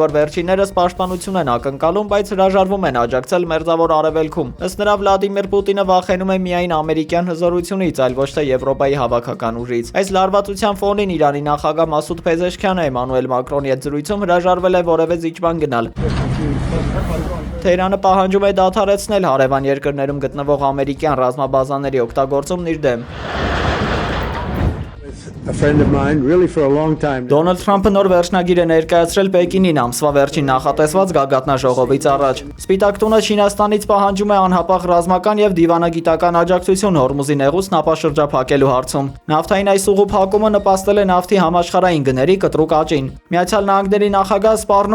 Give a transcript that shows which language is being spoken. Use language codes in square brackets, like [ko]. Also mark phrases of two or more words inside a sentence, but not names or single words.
[hy] որ վերջիններս պաշտպանություն են ակնկալում, բայց հրաժարվում են աջակցել Մերձավոր Արևելքում։ Ըստ նրա Վլադիմիր Պուտինը վախենում է միայն ամերիկյան հզորությունից, այլ ոչ թե Եվրոպայի հավաքական ուժից։ Այս լարվածության ֆոնին Իրանի նախագահ Մասուդ Փեզեշքյանը Էմանուել Մակրոնի հետ զրույցում հրաժարվել է որևէ զիջման գնալ։ Թեհրանը պահանջում է դադարեցնել հարևան երկրներում գտնվող ամերիկյան ռազմաբազաների օգտագործումն իր դեմ։ [en] a friend of mine really for a long time. [hy] Դոնալդ Թրամփը նոր վերջնագիր է ներկայացրել Պեկինին ամսվա վերջին նախատեսված գագաթնաժողովից առաջ։ Սպիտակ տունը Չինաստանից պահանջում է անհապաղ ռազմական եւ դիվանագիտական աջակցություն Հորմուզի նեղուցն ապաշրջափակելու հարցում։ Նավթային այս ուղու փակումը նպաստել է նավթի համաշխարհային գների կտրուկ աճին։ Միացյալ Նահանգների նախագահը սպառնում